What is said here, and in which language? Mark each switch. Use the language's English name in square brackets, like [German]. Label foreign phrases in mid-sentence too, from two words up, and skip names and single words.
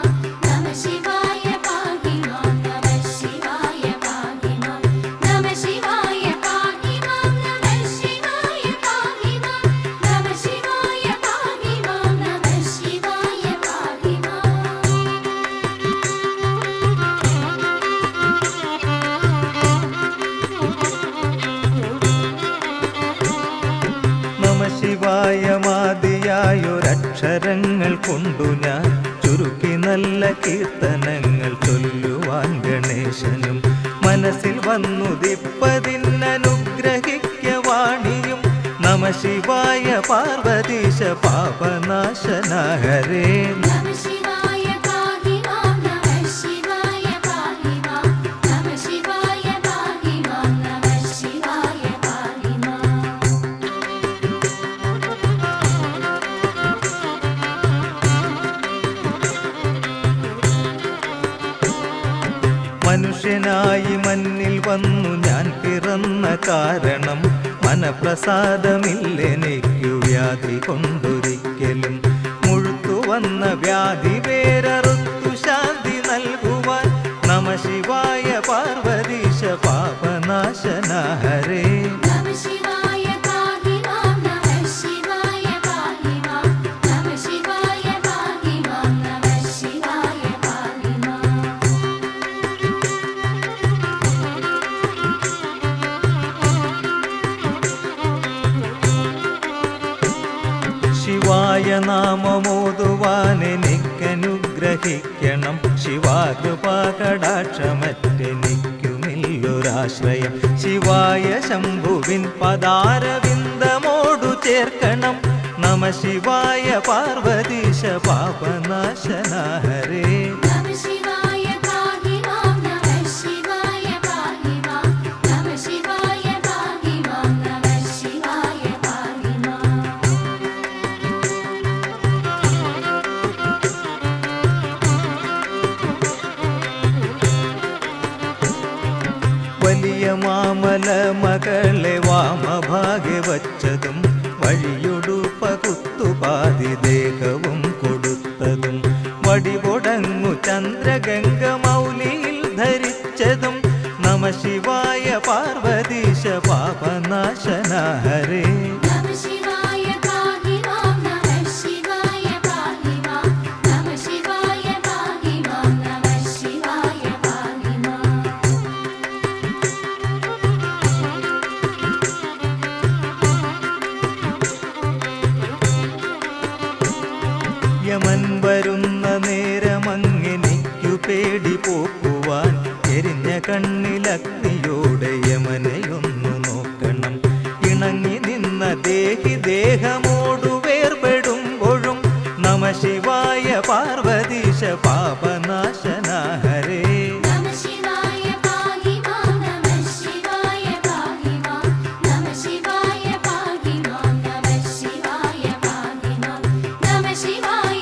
[Sanskrit] नमः शिवाय पाहि मां नमः शिवाय पाहि मां नमः शिवाय पाहि मां नमः शिवाय पाहि मां नमः शिवाय पाहि मां नमः शिवाय पाहि मां. [Malayalam] നമഃ ശിവായ മാദിയായൊരക്ഷരങ്ങൾ കൊണ്ടു ഞാൻ ചുരുക്കി നല്ല കീർത്തനങ്ങൾ ചൊല്ലുവാൻ ഗണേശനും മനസ്സിൽ വന്നുദിപ്പതിന്നനുഗ്രഹിക്ക വാണിയും. [Sanskrit] നമഃ ശിവായ പാർവതീശ പാപനാശന ഹരേ. नमः शिवाय पाहि मां नमः शिवाय पाहि मां नमः शिवाय पाहि मां नमः शिवाय पाहि मां. [Malayalam] മനുഷ്യനായി മണ്ണിൽ വന്നു ഞാൻ പിറന്ന കാരണം മനപ്രസാദമില്ലെനിക്കു വ്യാധി കൊണ്ടൊരിക്കലും. മുഴുത്തു വന്ന വ്യാധി വേരറുത്തു ശാന്തി നൽകുവാൻ. [Sanskrit] നമഃ ശിവായ പാർവതീശ പാപനാശന ഹരേ. नमः शिवाय पाहि मां नमः शिवाय पाहि मां नमः शिवाय पाहि मां नमः शिवाय पाहि मां. [Malayalam] ശിവായ നാമമോതുവാനെനിക്കനുഗ്രഹിക്കണം. ശിവാകൃപാകടാക്ഷമറ്റെനിക്കുമില്ലൊരാശ്രയം. ശിവായ ശംഭുവിൻ പദാരവിന്ദമോടു ചേർക്കണം. [Sanskrit] നമഃ ശിവായ പാർവതീശ പാപനാശന ഹരേ. नमः शिवाय पाहि मां नमः शिवाय पाहि मां नमः शिवाय पाहि मां नमः शिवाय पाहि मां. [Malayalam] വലിയ മാമല മകളെ വാമഭാഗ്യ വച്ചതും വഴിയൊടു പകുത്തുപാതി ദേഹവും കൊടുത്തതും വടിപൊടങ്ങു ചന്ദ്രഗംഗ മൗലിയിൽ ധരിച്ചതും. [Sanskrit] നമഃ ശിവായ പാർവതീശ പാപനാശന ഹരേ. नमः शिवाय पाहि मां नमः शिवाय पाहि मां नमः शिवाय पाहि मां नमः शिवाय पाहि मां. [Malayalam] യമൻ വരുന്ന നേരമങ്ങെനിക്കു പേടി പോക്കുവാൻ എരിഞ്ഞ കണ്ണിലഗ്നിയോടെ യമനെയൊന്നു നോക്കണം. ഇണങ്ങി നിന്ന ദേഹി ദേഹമോടു വേർപെടും [Sanskrit] शिवाय पार्वतीश पापनाशना हरे नमः शिवाय पाहि मां नमः शिवाय पाहि मां नमः शिवाय पाहि मां नमः शिवाय पाहि मां नमः शिवाय